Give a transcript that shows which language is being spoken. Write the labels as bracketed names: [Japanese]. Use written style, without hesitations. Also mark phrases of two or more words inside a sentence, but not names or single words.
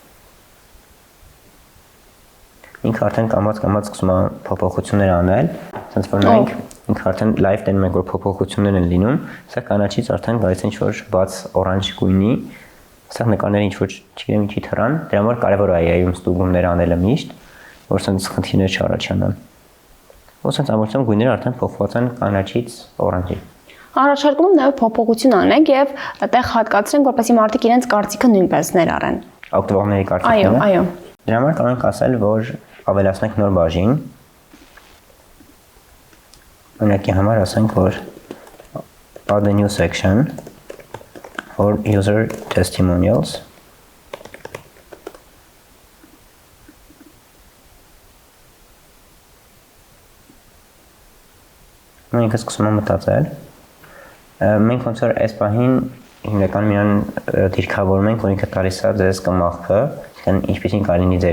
[Armenian] Ինքը արդեն կամած սկսում է փոփոխություններ անել, ասենց որ մենք ինքը արդեն live տենում ենք որ փոփոխություններ են լինում, սա կանաչից արդեն գալիս ինչ որ բաց օրանջ գույնի, սա նկարները ինչ որ չգիտեմ ինչի թռան, դրա համար կարևոր է AI-ում ստուգումներ անելը միշտ, որ ասենց խնդիրներ չառաջանան։ Ոսենց ամբողջությամբ գույները արդեն փոխված են կանաչից օրանջի։ Առաջարկում եմ նաև փոփոխություն անենք եւ այդտեղ հատկացրենք, որպեսզի մարդիկ իրենց կարծիքը նույնպես ներառեն։ Օգտվողների կարծիքները։ Այո։ Դրա համար կարող ենք ասել, որ ավելացնենք նոր բաժին։ Օրինակի համար ասենք, որ [English] add a new section for user testimonials։ [Armenian] Մենք սկսում ենք մտածել։ Մենք ոնց որ այս պահին հիմնականում իրան դիրքավորում ենք, որ ինքը տալիս է ձեզ կմախքը, ինչպեսին կլինի ձեր